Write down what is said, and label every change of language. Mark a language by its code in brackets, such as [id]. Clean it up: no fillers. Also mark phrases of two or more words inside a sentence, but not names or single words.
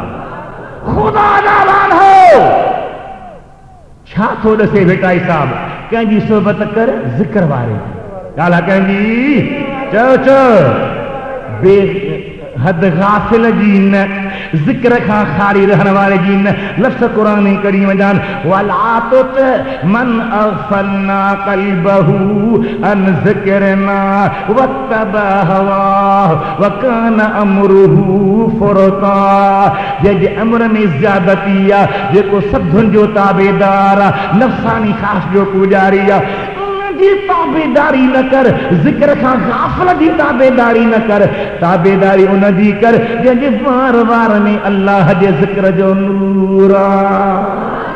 [sd] ख़ुदा ॼाण हो छा थो ॾसे भेटाई साहब कंहिंजी सोबत कर ज़िक्र वारे ॻाल्हि कंहिंजी चओ चओ बे हद गाफ़िल जी न ज़िक्र खां खाली रहण वारे जी न। लफ़्ज़ क़ुरान करीम जान [ar] ولا تطع من أغفلنا قلبه عن ذكرنا واتبع هواه وكان أمره فرطا. [sd] जंहिंजे अमर में ज़्यादती आहे जेको सभुनि जो ताबेदार आहे नफ़्सानी ख़्वाहिश जो पुजारी आहे जी ताबेदारी न कर। ज़िक्र खां गाफ़िल जी ताबेदारी न कर। ताबेदारी उन जी कर जंहिंजे वार वार में अल्लाह जे ज़िक्र जो नूर आहे।